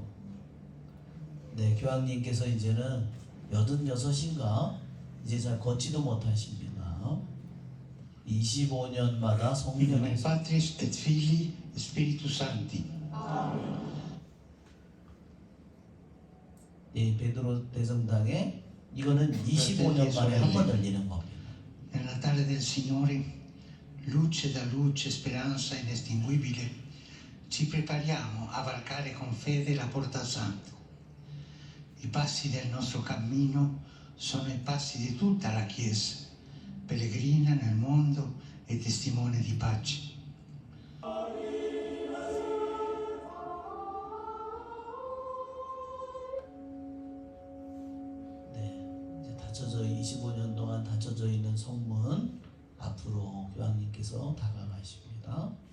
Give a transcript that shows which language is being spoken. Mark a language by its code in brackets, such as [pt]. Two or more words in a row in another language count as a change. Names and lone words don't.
[ko] 네, 교황님께서 이제는 86인가 이제 잘 걷지도 못하십니다. 25년마다 [la] In [ko] 성년을 [la] nome Patris et Filii et Spiritus Sancti. [ko] 이 베드로 대성당에 이거는 25년 만에 한 번 열리는 겁니다. [it] Nel Natale del Signore, luce da luce, speranza inestinguibile, ci prepariamo a varcare con fede la porta al santo. I passi del nostro cammino sono i passi di tutta la Chiesa, pellegrina nel mondo e testimone di pace. [ko] 네, 이제 닫혀져 25년 동안 닫혀져 있는 성문 앞으로 교황님께서 다가가십니다.